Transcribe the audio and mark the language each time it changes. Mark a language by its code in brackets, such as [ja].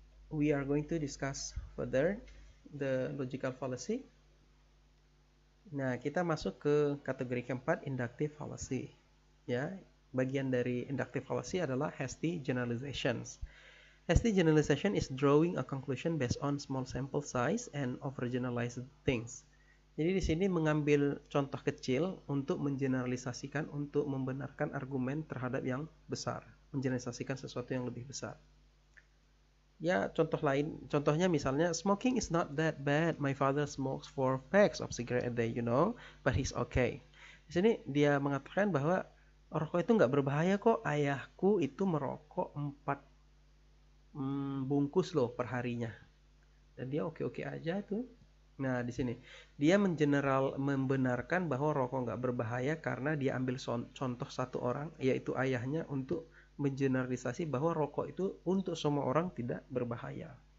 [en] We are going to discuss further the logical fallacy. [id] Nah, kita masuk ke kategori keempat, inductive fallacy. Ya, bagian dari inductive fallacy adalah hasty generalizations. [en] Hasty generalization is drawing a conclusion based on small sample size and overgeneralized things. [id] Jadi di sini mengambil contoh kecil untuk mengeneralisasikan, untuk membenarkan argumen terhadap yang besar, mengeneralisasikan sesuatu yang lebih besar. Ya, contohnya misalnya, [en] smoking is not that bad. My father smokes 4 packs of cigarette a day, but he's okay. [id] Di sini dia mengatakan bahwa rokok itu nggak berbahaya kok. Ayahku itu merokok 4 bungkus loh per harinya, dan dia oke-oke aja tuh. Nah, di sini dia membenarkan bahwa rokok nggak berbahaya karena dia ambil contoh satu orang, yaitu ayahnya, untuk mengeneralisasi bahwa rokok itu untuk semua orang tidak berbahaya.